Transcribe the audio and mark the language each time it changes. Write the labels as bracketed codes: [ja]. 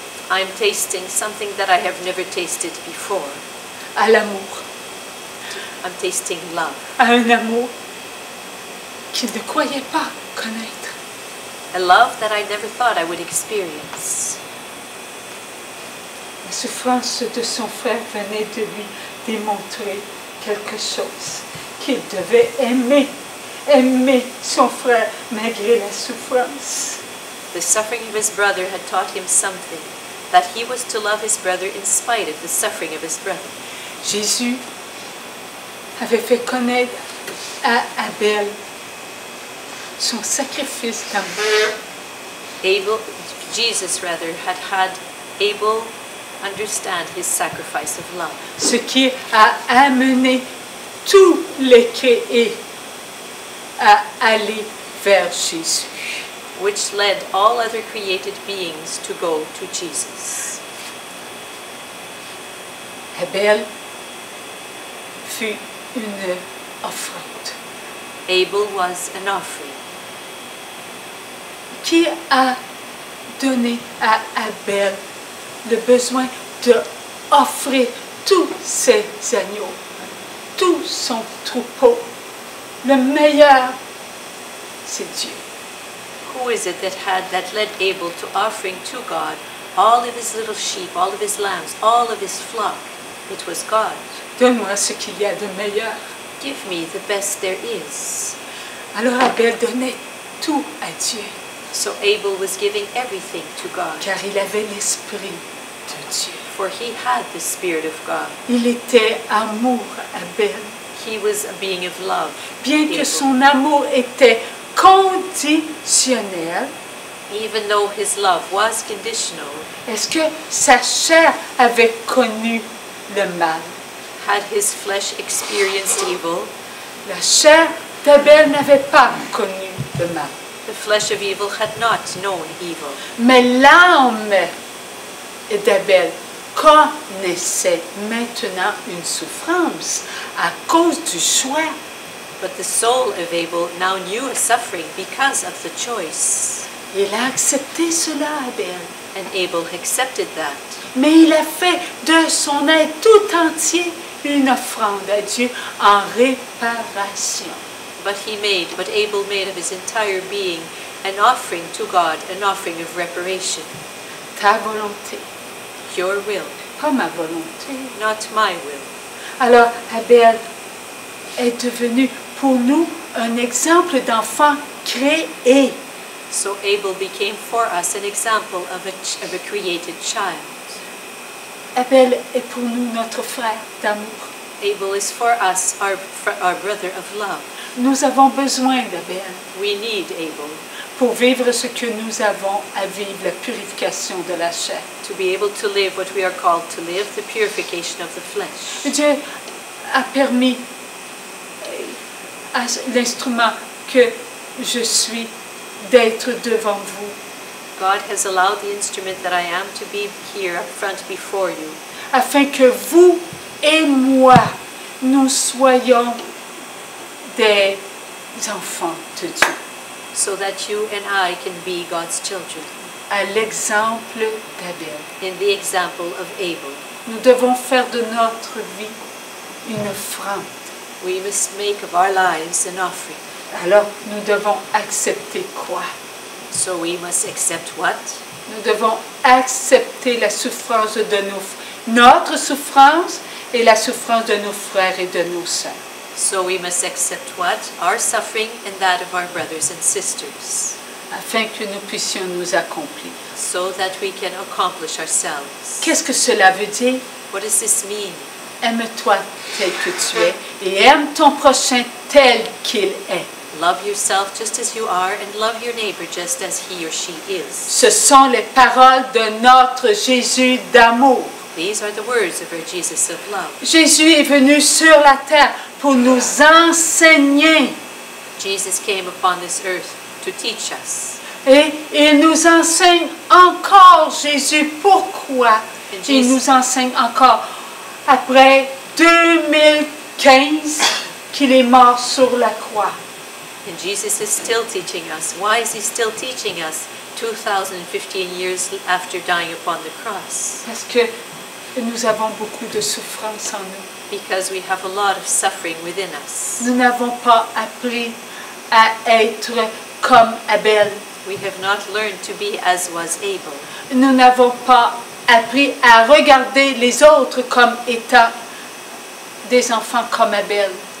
[en] I'm tasting something that I have never tasted before. [fr] À l'amour, [en] I'm tasting love. [fr] à un amour qu'il ne croyait pas connaître. [en] A love that I never thought I would experience. [fr] La souffrance de son frère venait de lui démontrer quelque chose, qu'il devait aimer son frère malgré la souffrance. [en] The suffering of his brother had taught him something, that he was to love his brother in spite of the suffering of his brother. [fr] Jésus avait fait connaître à Abel son sacrifice d'amour. [en] Jesus had Abel understand his sacrifice of love, [fr] Ce qui a amené tous les créés à aller vers Jésus. [en] which led all other created beings to go to Jesus. [fr] Abel fut une offrande [en] Abel was an offering. [fr] qui a donné à Abel le besoin d'offrir tous ses agneaux, tout son troupeau. Le meilleur, c'est Dieu. [en] Who is it that led Abel to offering to God all of his little sheep, all of his lambs, all of his flock? It was God. [fr] Donne-moi ce qu'il y a de meilleur. [en] Give me the best there is. [fr] Alors Abel donnait tout à Dieu, [en] So Abel was giving everything to God [fr] car il avait l'esprit de Dieu. [en] for he had the Spirit of God. [fr] Il était amour, Abel. [en] He was a being of love. [fr] Bien que Abel. son amour était conditionnel, [en] Even though his love was conditional, [fr] est-ce que sa chair avait connu le mal? [en] had his flesh experienced evil, [fr] La chair d'Abel n'avait pas connu le mal. [en] the flesh of evil had not known evil. [fr] Mais l'âme d'Abel connaissait maintenant une souffrance à cause du choix. [en] But the soul of Abel now knew a suffering because of the choice. [fr] Il a accepté cela, Abel. [en] And Abel accepted that. [fr] Mais il a fait de son être tout entier une offrande à Dieu en réparation. [en] But Abel made of his entire being an offering to God, an offering of reparation. [fr] Ta volonté, [en] Your will, [fr] pas ma volonté. [en] not my will. [fr] Alors, Abel est devenu pour nous un exemple d'enfant créé. [en] So Abel became for us an example of a created child. [fr] Abel est pour nous notre frère d'amour. [en] Abel is for us our brother of love. [fr] Nous avons besoin d'Abel [en] We need Abel [fr] pour vivre ce que nous avons à vivre, la purification de la chair. [en] to be able to live what we are called to live, the purification of the flesh. [fr] Dieu a permis à l'instrument que je suis d'être devant vous, [en] God has allowed the instrument that I am to be here up front before you, [fr] afin que vous et moi, nous soyons des enfants de Dieu, [en] so that you and I can be God's children, [fr] à l'exemple d'Abel. [en] in the example of Abel. [fr] Nous devons faire de notre vie une offrande. [en] We must make of our lives an offering. [fr] Alors, nous devons accepter quoi? [en] So we must accept what? [fr] Nous devons accepter la souffrance de notre souffrance et la souffrance de nos frères et de nos sœurs. [en] So we must accept what? Our suffering and that of our brothers and sisters, [fr] Afin que nous puissions nous accomplir. [en] so that we can accomplish ourselves. [fr] Qu'est-ce que cela veut dire? [en] What does this mean? [fr] Aime-toi tel que tu es et aime ton prochain tel qu'il est. [en] Love yourself just as you are and love your neighbor just as he or she is. [fr] Ce sont les paroles de notre Jésus d'amour. [en] These are the words of our Jesus of love. [fr] Jésus est venu sur la terre pour nous enseigner. [en] Jesus came upon this earth to teach us. [fr] Et il nous enseigne encore, Jésus. Pourquoi il nous enseigne encore après 2015 qu'il est mort sur la croix? [en] And Jesus is still teaching us. Why is he still teaching us 2015 years after dying upon the cross? [fr] Parce que nous avons beaucoup de souffrance en nous. [en] Because we have a lot of suffering within us. [fr] Nous n'avons pas appris à être comme Abel. [en] We have not learned to be as was Abel. [fr] Nous n'avons pas appris à regarder les autres comme étant des enfants comme Abel.